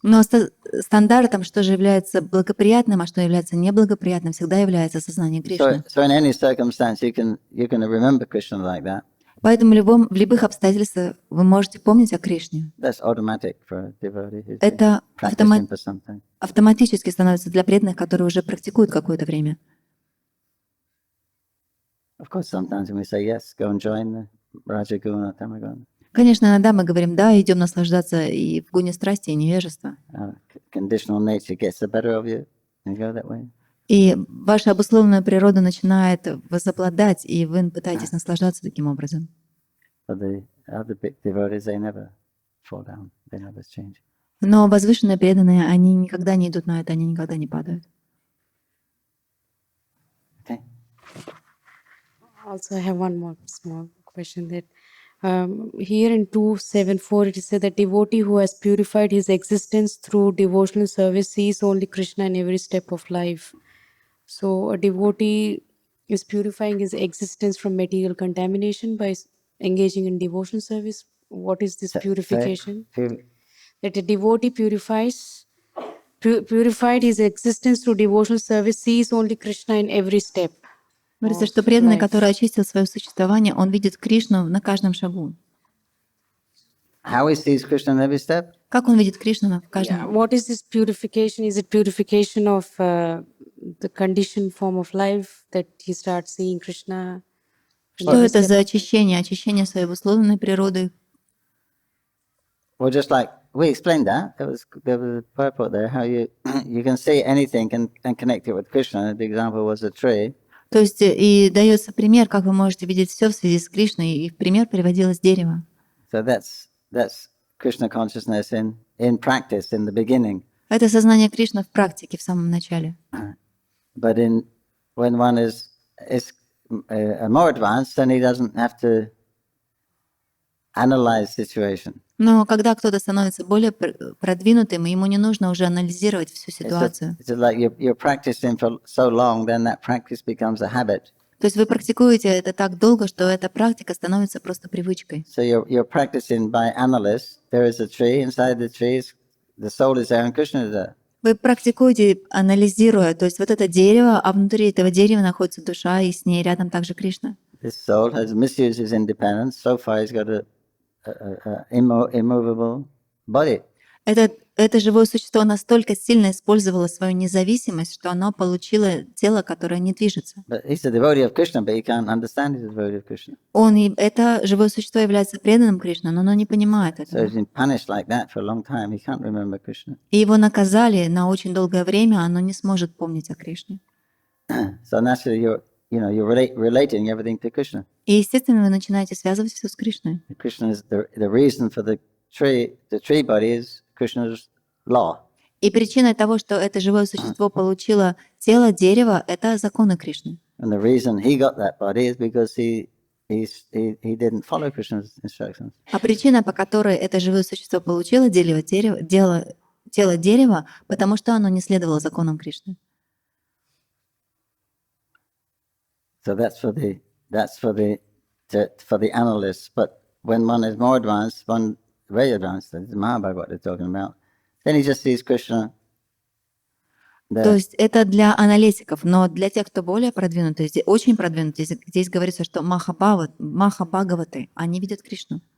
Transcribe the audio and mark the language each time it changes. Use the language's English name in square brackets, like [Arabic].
[Russian] Но стандартом, что же является благоприятным, а что является неблагоприятным, всегда является сознание Кришны. [English] So in any circumstance, you can remember Krishna like that. [Russian] Поэтому в любых обстоятельствах вы можете помнить о Кришне. [English] That's automatic for a devotee who's [Russian] Это [English] practicing for something. [Russian] автоматически становится для преданных, которые уже практикуют какое-то время. [English] Of course, sometimes when we say yes, go and join the Rajaguna, Tamaguna. [Russian] Конечно, иногда мы говорим, да, идем наслаждаться и в гуне страсти, и невежества. [English] Conditional nature gets the better of you, and you go that way. [Russian] И ваша обусловленная природа начинает возобладать, и вы пытаетесь наслаждаться таким образом. [English] But the other big devotees, they never fall down, they never change. [Russian] Но возвышенные преданные, они никогда не идут на это, они никогда не падают. [English] Okay. Also, I have one more small question that here in 274 it is said that devotee who has purified his existence through devotional service sees only Krishna in every step of life. So a devotee is purifying his existence from material contamination by engaging in devotional service. What is this purification? That a devotee purified his existence through devotional service sees only Krishna in every step. [Russian] Говорится, что преданный, который очистил свое существование, он видит Кришну на каждом шагу. [English] How he sees Krishna in every step? [Russian] Как он видит Кришну в каждом? [English] What is this purification? Is it purification of the conditioned form of life that he starts seeing Krishna? [Russian] Что это за очищение? Очищение своей обусловленной природы. [English] Well, just like we explained that. There was a purport there, how you you can see anything and connect it with Krishna. The example was a tree. [Russian] То есть и дается пример, как вы можете видеть все в связи с Кришной, и в пример приводилось дерево. [English] So that's Krishna consciousness in practice, in the beginning. [Russian] Это сознание Кришны в практике, в самом начале. [English] But when one is more advanced, then he doesn't have to analyze situation. [Russian] Но когда кто-то становится более продвинутым, ему не нужно уже анализировать всю ситуацию. [English] It's like you're practicing for so long, then that practice becomes a habit. [Russian] То есть вы практикуете это так долго, что эта практика становится просто привычкой. [English] So you're practicing by analysis. There is a tree. Inside the tree, the soul is there and Krishna is there. [Russian] Вы практикуете, анализируя, то есть вот это дерево, а внутри этого дерева находится душа, и с ней рядом также Кришна. [English] This soul has misused his independence. So far, he's got a immovable body. [Russian] Это живое существо настолько сильно использовало свою независимость, что оно получило тело, которое не движется. [English] But he's a devotee of Krishna, but he can't understand he's a devotee of Krishna. [Russian] Это живое существо является преданным Кришне, но оно не понимает [English] So [Russian] этого. [English] he's been punished like that for a long time. He can't remember Krishna. [Russian] И его наказали на очень долгое время, оно не сможет помнить о Кришне. [English] So naturally, you're relating everything to Krishna. [Russian] И, естественно, вы начинаете связывать все с Кришной. [English] Krishna is the reason for the tree body is Krishna's law. [Russian] И причиной того, что это живое существо получило тело дерева, это законы Кришны. [English] And the reason he got that body is because he didn't follow Krishna's instructions. [Russian] А причина, по которой это живое существо получило тело дерева, потому что оно не следовало законам Кришны. [English] So that's for the analysts. But when one is more advanced, one very advanced, this is Mahabharata what they're talking about, then he just sees Krishna there. [Russian] То есть это для аналитиков, но для тех, кто более продвинутый, очень продвинутый, здесь говорится, что Махабхагаваты, они видят Кришну.